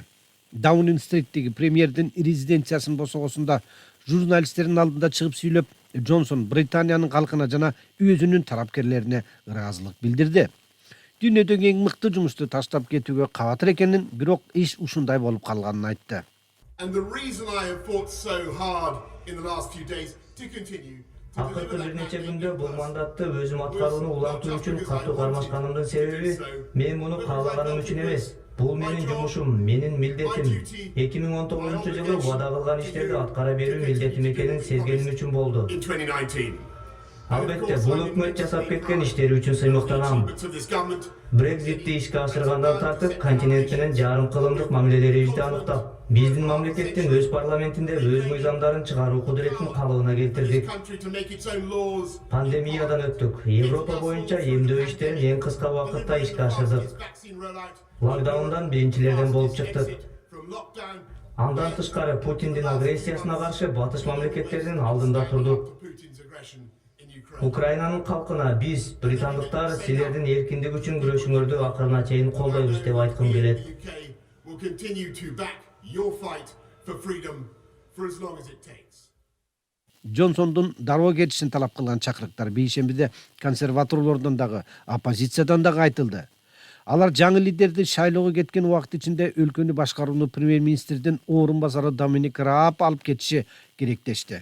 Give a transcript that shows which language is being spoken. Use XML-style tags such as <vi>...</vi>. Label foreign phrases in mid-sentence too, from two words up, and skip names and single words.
<ky>Даунинг-стриттеги премьердин резиденциясынын босогосунда журналисттердин алдында чыгып сүйлөп, Джонсон Британиянын калкына жана өзүнүн тарапкерлерине ыраазылык билдирди. Дүйнөдөгү эң мыкты жумушту таштап кетүүгө кабатыр экенин, бирок иш ушундай болуп калганын айтты.</ky> <en>And the reason I have fought so hard in the last few days to continue to</en> <ky>Акыркы бир нече күндө бул мандатты өзүм аткарууну улантуу үчүн катуу кармашканымдын себеби мен муну каалаганым үчүн эмес. Бул менин жумушум, менин милдетим. 2019-жылы вада кылган иштерди аткара берүү милдетим экенин сезгеним үчүн болду.</ky> <en>in 2019.</en> <ky>Албетте, бул өкмөт жасап кеткен иштери үчүн сыймыктанам.</ky> <en>Of this government,</en> <ky>Брекзитти ишке ашыргандан тартып, континент менен жарым кылымдык мамилелерибизди аныктап, биздин мамлекеттин өз парламентинде өз мыйзамдарын чыгаруу кудуретин калыбына келтирдик.</ky> <en>country to make its own laws.</en> <ky>Пандемиядан өттүк. Европа боюнча эмдөө иштерин эң кыска убакытта ишке ашырдык.</ky> <en>Vaccine rollout</en> <ky>Локдаундан биринчилерден болуп чыктык.</ky> <en>from lockdown</en> <ky>Андан тышкары Путиндин агрессиясына каршы батыш мамлекеттердин алдында турдук.</ky> <en>to Putin's aggression in Ukraine.</en> <ky>Украинанын калкына биз, британдыктар, силердин эркиндик үчүн күрөшүңөрдү акырына чейин колдойбуз деп айткым келет.</ky> <en>The UK will continue to back your fight for freedom for as long as it takes.</en> <ky>Джонсондун дароо кетишин талап кылган чакырыктар бейшембиде консерваторлордон дагы, оппозициядан дагы айтылды. Алар жаңы лидерди шайлоого кеткен убакыт ичинде өлкөнү башкарууну премьер-министрдин орун басары Доминик Рааб алып кетиши керектешти.</ky>